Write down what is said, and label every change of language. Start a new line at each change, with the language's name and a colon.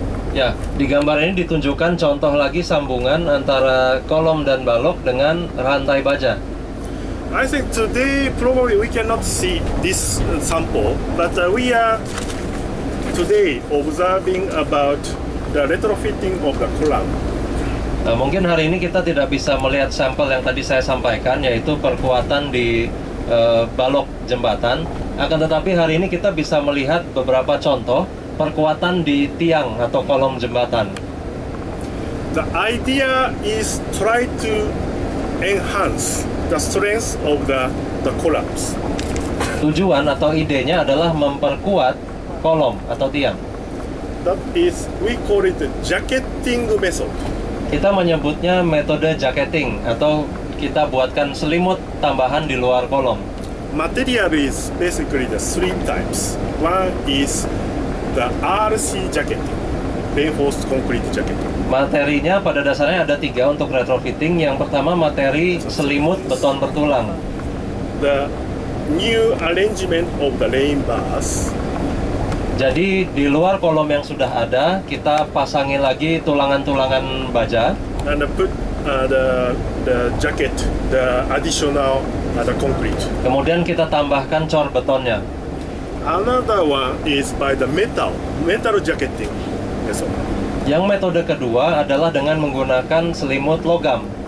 Indonesian: Ya, di gambar ini ditunjukkan contoh lagi sambungan antara kolom dan balok dengan rantai baja.
English: I think today probably we cannot see this sample, but we are today observing about the retrofitting of the column.
Indonesian: Mungkin hari ini kita tidak bisa melihat sampel yang tadi saya sampaikan, yaitu perkuatan di balok jembatan. Akan tetapi hari ini kita bisa melihat beberapa contoh perkuatan di tiang atau kolom jembatan.
English: The idea is try to enhance the strength of the columns.
Indonesian: Tujuan atau idenya adalah memperkuat kolom atau tiang.
English: That is, we call it the jacketing method.
Indonesian: Kita menyebutnya metode jacketing atau kita buatkan selimut tambahan di luar kolom.
English: Material is basically the three types. One is the RC jacketing, reinforced concrete jacketing.
Indonesian: Materinya pada dasarnya ada tiga untuk retrofitting. Yang pertama materi selimut beton bertulang.
English: The new arrangement of the rain bars.
Indonesian: Jadi di luar kolom yang sudah ada, kita pasangin lagi tulangan-tulangan baja.
English: And put the jacket, the additional the concrete.
Indonesian: Kemudian kita tambahkan cor betonnya.
English: Another one is by the metal jacketing method.
Indonesian: Yang metode kedua adalah dengan menggunakan selimut logam.